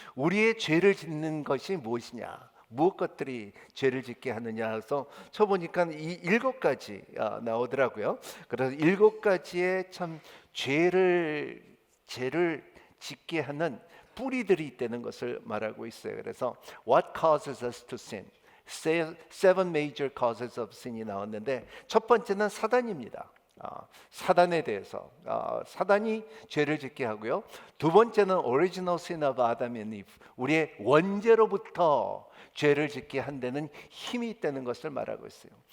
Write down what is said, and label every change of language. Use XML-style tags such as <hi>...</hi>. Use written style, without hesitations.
<ko>우리의 죄를 짓는 것이 무엇이냐, 무엇 것들이 죄를 짓게 하느냐 해서 쳐보니까 이 7가지 나오더라고요. 그래서 7가지의 참 죄를 짓게 하는 뿌리들이 있다는 것을 말하고 있어요. 그래서</ko> <en>What causes us to sin? Seven major causes of sin이</en> <ko>나왔는데, 첫 번째는 사단입니다. 사단에 대해서 사단이 죄를 짓게 하고요. 두 번째는</ko> <en>original sin of Adam and Eve,</en> <ko>우리의 원죄로부터 죄를 짓게 한다는 힘이 있다는 것을 말하고 있어요.</ko>